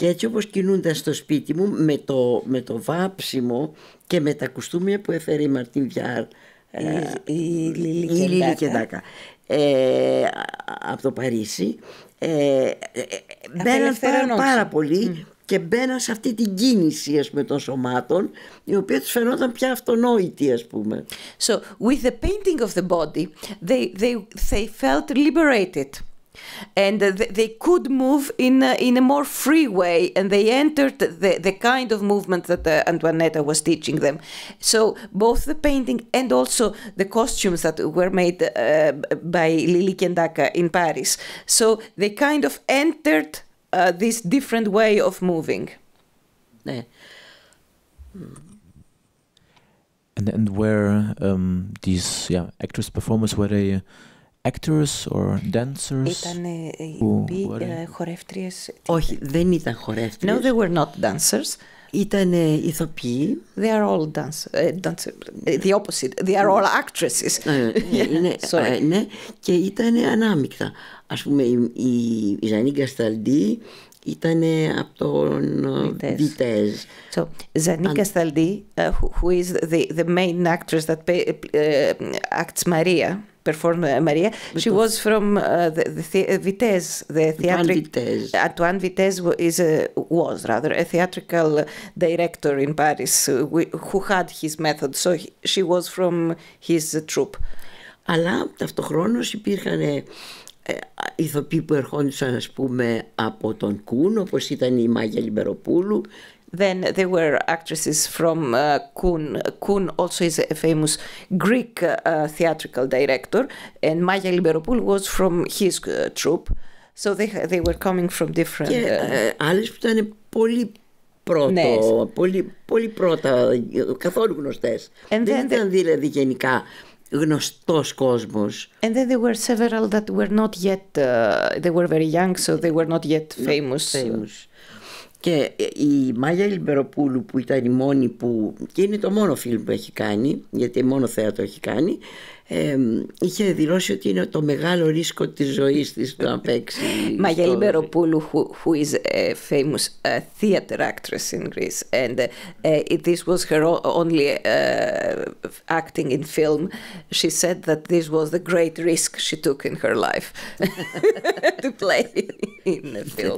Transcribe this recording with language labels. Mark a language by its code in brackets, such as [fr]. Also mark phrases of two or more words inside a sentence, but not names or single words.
[el] έτσι όπως κινούνταν στο σπίτι μου με το βάψιμο και με τα κουστούμια που έφερε η Μαρτίν Βιάρ, η Λίλη Κεντάκα από το Παρίσι, μπαίναν πάρα πολύ και μπαίναν σε αυτή την κίνηση, ας πούμε, των σωμάτων, η οποία τους φαινόταν πια αυτονόητη, ας πούμε. [en] So with the painting of the body they felt liberated and they could move in a more free way, and they entered the kind of movement that Antoinetta was teaching them. So both the painting and also the costumes that were made by Lili Kendaka in Paris, so they kind of entered this different way of moving. Yeah. And where these actors performers, were they actors or dancers? [el] Ήτανε χορεύτριες. Όχι, δεν ήταν χορεύτριες. [en] No, they were not dancers. [el] Ήτανε ηθοποιοί. [en] They are all dancers. The opposite. They are all actresses. [el] Ναι, και ήτανε ανάμεικτα. Ας πούμε η Ζανή Γκασταλντή ήτανε από τον Βιτέζ. [en] So Zani Castaldi, who is the main actress that acts Maria, performed Maria, she was from the Vitesse, the theatric. Antoine Vitesse was a theatrical director in Paris who had his method, so she was from his troupe. [el] Αλλά ταυτοχρόνως υπήρχαν ηθοποιοί που ερχόντουσαν, ας πούμε, από τον Κούν, όπως ήταν η Μάγια Λιμπεροπούλου. [en] Then there were actresses from Kun. Kun also is a famous Greek theatrical director, and Maya Liberopoulou was from his troupe. So they were coming from different... [el] Και άλλες που ήταν πολύ πρώτα, καθόλου γνωστές. Δεν ήταν δηλαδή γενικά γνωστός κόσμος. [en] And then there were several that were not yet, they were very young, so they were not yet famous. [el] Και η Μάγια Λιμπεροπούλου, που ήταν η μόνη που, και είναι το μόνο φιλμ που έχει κάνει, γιατί μόνο θέατρο έχει κάνει, είχε δηλώσει ότι είναι το μεγάλο ρίσκο της ζωής της το να παίξει. Μάγια Λιμπεροπούλου, [en] who is a famous theater actress in Greece, and this was her only acting in film. She said that this was the great risk she took in her life to play in a film.